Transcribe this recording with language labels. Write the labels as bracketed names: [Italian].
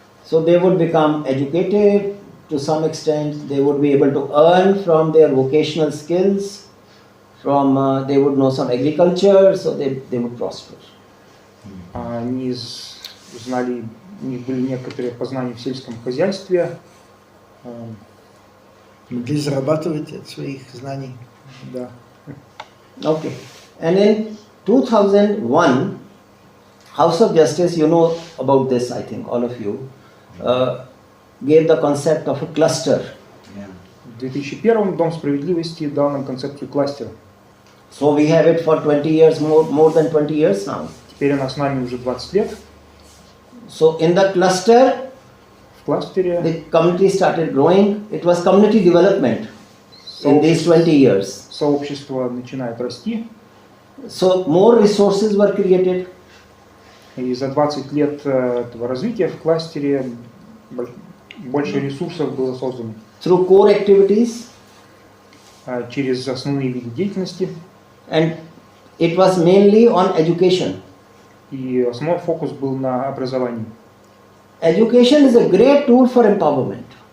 [English] So they would become educated to some extent. They would be able to earn from their vocational skills. They would know some agriculture, so they would prosper. [Russian] Они знали, у них были некоторые познания в сельском хозяйстве. Могли зарабатывать от своих знаний. Да. [English] Okay. And in 2001, House of Justice, you know about this, I think, all of you, gave the concept of a cluster. [Russian] В 2001 Дом справедливости дал нам концепцию кластера. [English] So we have it for 20 years, more than 20 years now. [Russian] Теперь она с нами уже 20 лет. [English] So in the cluster, [Russian] в кластере, [English] the community started growing. It was community development in these 20 years. [Russian] Сообщество начинает расти. [English] So more resources were created. [Russian] И за 20 лет этого развития в кластере больше ресурсов было создано. [English] Through core activities. [Russian] Через основные виды деятельности. [English] And it was mainly on education. [Russian] И основной фокус был на образовании. [English] Education is a great tool for empowerment.